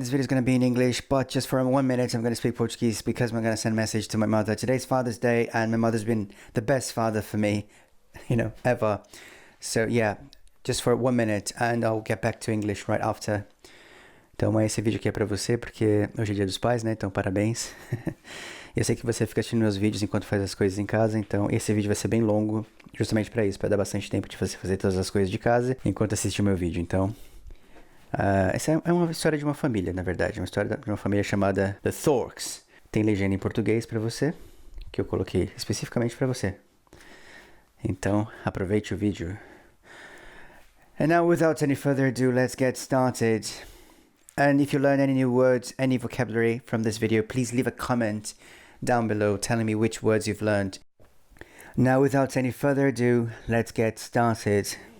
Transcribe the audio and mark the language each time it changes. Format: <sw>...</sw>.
<en>This video is going to be in English, but just for 1 minute I'm going to speak Portuguese because I'm going to send a message to my mother. Today's Father's Day and my mother's been the best father for me, ever. So yeah, just for 1 minute and I'll get back to English right after.</en> <pt>Então esse vídeo aqui é pra você porque hoje é dia dos pais, né? Então parabéns. Eu sei que você fica assistindo meus vídeos enquanto faz as coisas em casa, então esse vídeo vai ser bem longo, justamente pra isso, pra dar bastante tempo de você fazer todas as coisas de casa enquanto assiste o meu vídeo, então... essa é uma história de uma família, na verdade. Uma história de uma família chamada The Thorks. Tem legenda em português pra você, que eu coloquei especificamente pra você. Então, aproveite o vídeo.</pt> <en>And now, without any further ado, let's get started. And if you learn any new words, any vocabulary from this video, please leave a comment down below telling me which words you've learned. Now, without any further ado, let's get started.</en>